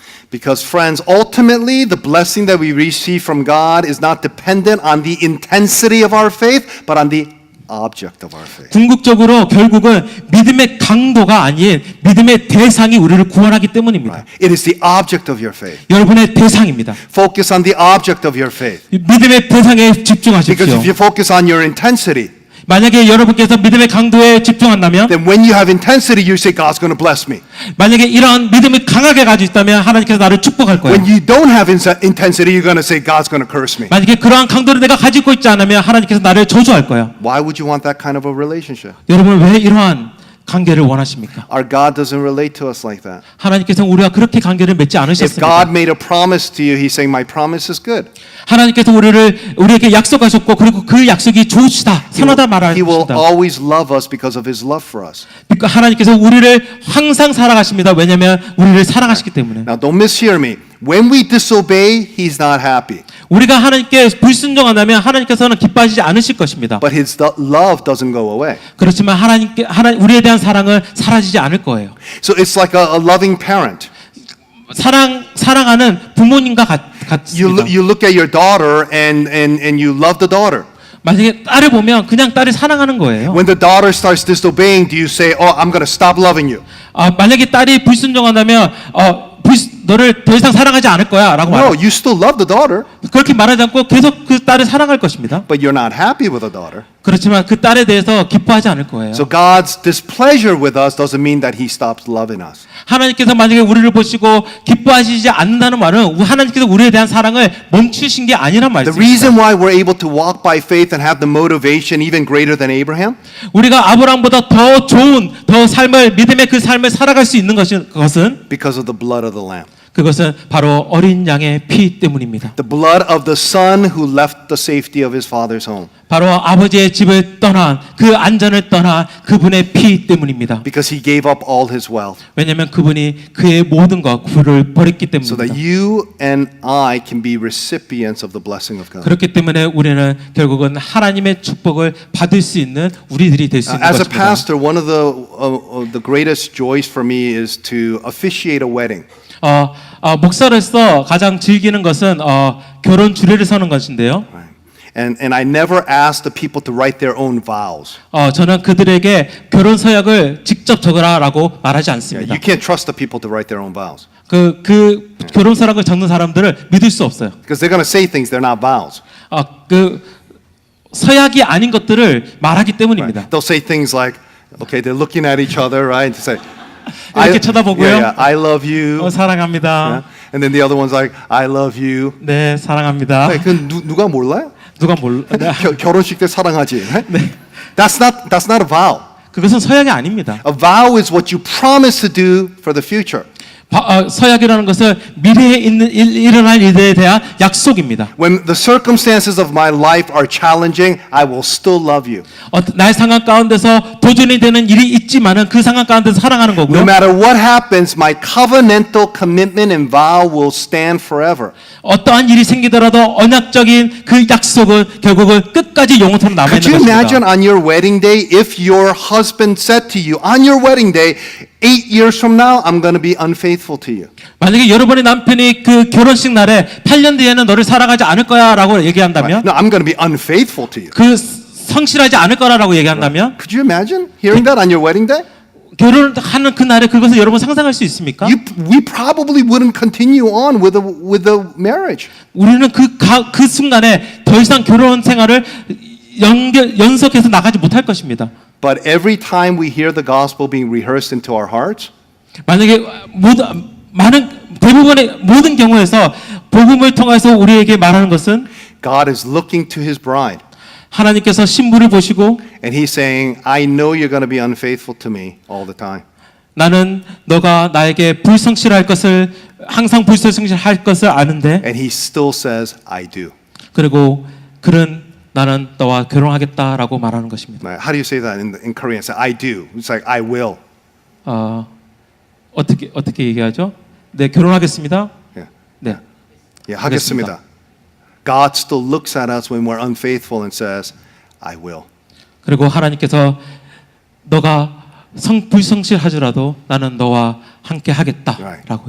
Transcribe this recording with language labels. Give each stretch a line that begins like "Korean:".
English: Because friends, ultimately the blessing that we receive from God is not dependent on the intensity of our faith, but on the object of our faith.
Korean: 궁극적으로 결국은 믿음의 강도가 아닌 믿음의 대상이 우리를 구원하기 때문입니다.
English: It is the object of your faith.
Korean: 여러분의 대상입니다.
English: Focus on the object of your faith.
Korean: 믿음의 대상에
English: Because
Korean: 집중하십시오.
English: if you focus on your intensity,
Korean: 만약에 여러분께서 믿음의 강도에 집중한다면
English: then when you have intensity, you say, God's going to bless me.
Korean: 만약에 이러한 믿음을 강하게 가지고 있다면 하나님께서 나를 축복할 거예요.
English: When you don't have intensity, you're going to say, God's going to curse me.
Korean: 만약에 그러한 강도를 내가 가지고 있지 않으면 하나님께서 나를 저주할 거예요.
English: Why would you want that kind of a relationship?
Korean: 여러분 왜 이러한 관계를 원하십니까?
English: Our God doesn't relate to us like that.
Korean: 하나님께서는 우리와 그렇게 관계를 맺지
English: If
Korean: 않으셨습니다.
English: God made a promise to you, He's saying, my promise is good.
Korean: 하나님께서 우리에게 약속하셨고 그리고 그 약속이 좋으시다, 선하다
English: He will
Korean: 말하십니다.
English: always love us because of His love for us.
Korean: 그러니까 하나님께서 우리를 항상 사랑하십니다. 왜냐하면 우리를 사랑하시기 때문에.
English: Now, don't mishear me. When we disobey, He's not happy.
Korean: 우리가 하나님께 불순종한다면 하나님께서는 기뻐하시지 않으실 것입니다.
English: But His love doesn't go away.
Korean: 그렇지만 우리에 대한 사랑은 사라지지 않을 거예요.
English: So it's like a loving parent.
Korean: 사랑하는 부모님과 같습니다.
English: You look at your daughter and you love the daughter.
Korean: 만약에 딸을 보면 그냥 딸을 사랑하는 거예요.
English: When the daughter starts disobeying, do you say, "Oh, I'm going to stop loving you"?
Korean: 만약에 딸이 불순종한다면 너를 더 이상 사랑하지 않을 거야라고
English: No,
Korean: 말해요.
English: you still love the daughter,
Korean: 그렇게 말하지 않고 계속 그 딸을 사랑할 것입니다.
English: but you're not happy with the daughter.
Korean: 그렇지만 그 딸에 대해서 기뻐하지 않을 거예요.
English: So God's displeasure with us doesn't mean that He stops loving us.
Korean: 하나님께서 만약에 우리를 보시고 기뻐하시지 않는다는 말은 하나님께서 우리에 대한 사랑을 멈추신 게 아니란
English: The
Korean: 말씀입니다.
English: reason why we're able to walk by faith and have the motivation even greater than Abraham
Korean: 우리가 아브라함보다 더 좋은 더 삶을 믿음의 그 삶을 살아갈 수 있는 것은
English: because of the blood of the Lamb.
Korean: 그것은 바로 어린 양의 피 때문입니다.
English: The blood of the son who left the safety of his father's home.
Korean: 바로 아버지의 집을 떠난 그 안전을 떠난 그분의 피 때문입니다.
English: Because he gave up all his wealth.
Korean: 왜냐하면 그분이 그의 모든 것을 버렸기
English: So that
Korean: 때문입니다.
English: you and I can be recipients of the blessing of God.
Korean: 그렇기 때문에 우리는 결국은 하나님의 축복을 받을 수 있는 우리들이 될 수 있는
English: As a
Korean: 것입니다.
English: pastor, one of the greatest joys for me is to officiate a wedding.
Korean: 목사로서 가장 즐기는 것은 결혼 주례를 서는 것인데요.
English: Right. And I never ask the people to write their own vows.
Korean: 저는 그들에게 결혼 서약을 직접 적으라라고 말하지 않습니다.
English: You can't trust the people to write their own vows
Korean: 그 결혼 서약을 적는 사람들을 믿을 수 없어요.
English: because they're going to say things they're not vows.
Korean: 그 서약이 아닌 것들을 말하기 때문입니다.
English: They'll say things like, okay, they're looking at each other, right? To say,
Korean: 이렇게 쳐다보고요.
English: I love you.
Korean: 사랑합니다.
English: And then the other one's like, I love you.
Korean: 네, 사랑합니다. 그 누가 몰라요? 누가 몰라? 결혼식 때 사랑하지.
English: Right? That's not a vow.
Korean: 그것은 서약이 아닙니다.
English: A vow is what you promise to do for the future.
Korean: 서약이라는 것은 미래에 일어날 일에 대한 약속입니다.
English: When the circumstances of my life are challenging, I will still love you.
Korean: 나의 상황 가운데서 도전이 되는 일이 있지만은 그 상황 가운데서 사랑하는
English: No
Korean: 거고요.
English: matter what happens, my covenantal commitment and vow will stand forever.
Korean: 어떠한 일이 생기더라도 언약적인 그 약속은 결국은 끝까지 영원토록 남아
English: Could
Korean: 있는
English: you imagine
Korean: 것입니다.
English: on your wedding day if your husband said to you on your wedding day, 8 years from now, I'm going to be unfaithful to you.
Korean: 만약에 여러분의 남편이 그 결혼식 날에 8년 뒤에는 너를 사랑하지 않을 거야라고 얘기한다면,
English: No, I'm going to be unfaithful to you.
Korean: 그 성실하지 않을 거라고 얘기한다면,
English: Could you imagine hearing that on your wedding day?
Korean: 결혼하는 그 날에 그것을 여러분 상상할 수 있습니까?
English: We probably wouldn't continue on with the marriage.
Korean: 우리는 그 순간에 더 이상 결혼 생활을 연속해서 나가지 못할 것입니다.
English: But every time we hear the gospel being rehearsed into our hearts,
Korean: 만약에 대부분의 모든 경우에서 복음을 통해서 우리에게 말하는 것은
English: God is looking to his bride
Korean: 하나님께서 신부를 보시고
English: and he's saying, I know you're going to be unfaithful to me all the time.
Korean: 나는 너가 나에게 불성실할 것을 항상 불성실할 것을 아는데
English: And he still says, I do.
Korean: 그리고 그는 나는 너와 결혼하겠다라고 말하는 것입니다.
English: How do you say that in Korean? Say, I do. It's like, I will.
Korean: 어떻게 얘기하죠? 네, 결혼하겠습니다.
English: Yeah.
Korean: 네. Yeah, 하겠습니다.
English: God still looks at us when we're unfaithful and says, I will.
Korean: 그리고 하나님께서 너가 불성실하더라도 나는 너와 함께 하겠다라고